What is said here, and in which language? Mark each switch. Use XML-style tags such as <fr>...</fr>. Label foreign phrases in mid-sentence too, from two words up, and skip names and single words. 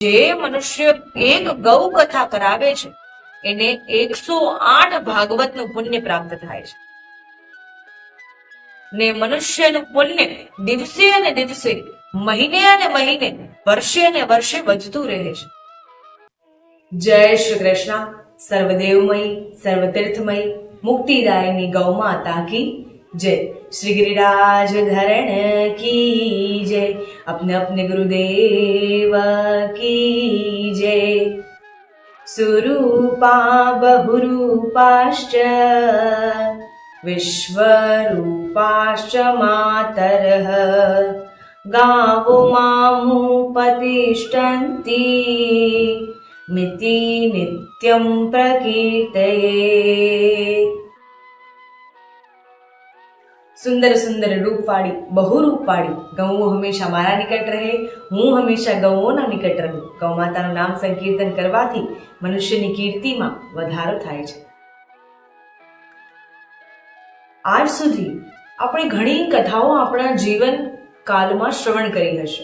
<gu>જે મનુષ્ય એક ગૌ કથા કરાવે છે એને 108 ભાગવતનું પુણ્ય પ્રાપ્ત થાય છે ને મનુષ્યનું પુણ્ય દિવસે અને દિવસે, મહિને અને મહિને, વર્ષે અને વર્ષે વધતું રહે છે. જય શ્રી કૃષ્ણ.</gu> <hi>सर्वदेवमय, सर्वतीर्थमय, मुक्तिदायनी गौ माता की जय. श्री गिरिराज धरण की जय. अपने अपने गुरुदेव की जय.</hi> <sa>सुरूपा बहुरूपाश्च विश्वरूपाश्च मातरः गावो मामुपतिष्ठन्ति मिति नित्यं प्रकीर्तये.</sa> <gu>સુંદર સુંદર રૂપવાળી, બહુરૂપવાળી ગૌઓ હંમેશા મારા નિકટ રહે, હું હંમેશા ગૌઓના નિકટ રહું. ગૌ માતાનું નામ સંકીર્તન કરવાથી મનુષ્યની કીર્તિમાં વધારો થાય છે. આજ સુધી આપણે ઘણી કથાઓ આપણા જીવન કાળમાં શ્રવણ કરી હશે.</gu>